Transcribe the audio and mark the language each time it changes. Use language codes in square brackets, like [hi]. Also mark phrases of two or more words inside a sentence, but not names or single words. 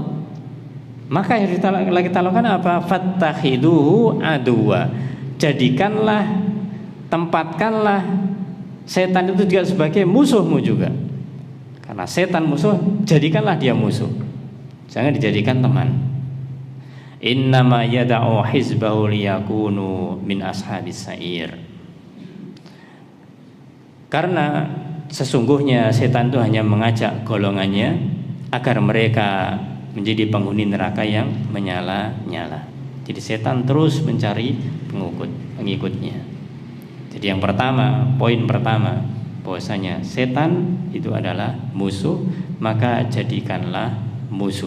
[id] Maka yang kita lakukan apa? [ar] فاتخذوه عدوا. [id] Jadikanlah, tempatkanlah setan itu juga sebagai musuhmu juga. Karena setan musuh, jadikanlah dia musuh. Jangan dijadikan teman. [ar] إنما يدعو حزبه ليكونوا من أصحاب السعير. [id] Karena sesungguhnya setan itu hanya mengajak golongannya agar mereka menjadi penghuni neraka yang menyala-nyala. Jadi setan terus mencari pengikutnya. Jadi yang pertama, poin pertama, bahwasanya setan itu adalah musuh, maka jadikanlah musuh.